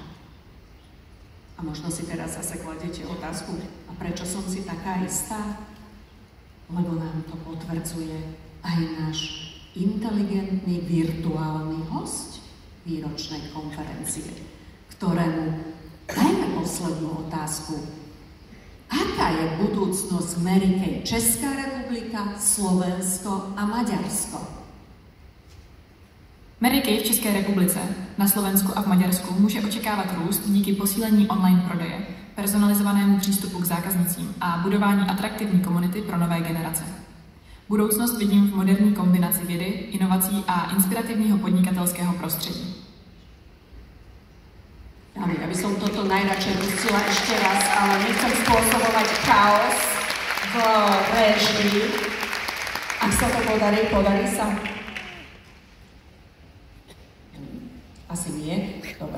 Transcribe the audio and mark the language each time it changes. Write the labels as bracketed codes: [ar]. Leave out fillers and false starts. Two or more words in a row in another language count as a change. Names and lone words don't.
[sk] A možno si teraz zase kladete otázku, a prečo som si taká istá? Lebo nám to potvrdzuje aj náš inteligentný virtuálny host výročnej konferencie, ktorému dajme poslednú otázku. Aká je budúcnosť Mary Kay? Česká republika, Slovensko a Maďarsko? [cs] Mary Kay v České republice, na Slovensku a v Maďarsku může očekávat růst díky posílení online prodeje, personalizovanému přístupu k zákaznicím a budování atraktivní komunity pro nové generace. Budoucnost vidím v moderní kombinaci vědy, inovací a inspirativního podnikatelského prostředí. [sk] Ja by som toto najradšej pustila ešte raz, ale nechcem spôsobovať chaos v réžii. Ak sa to podarí sa? Asi nie. Dobre.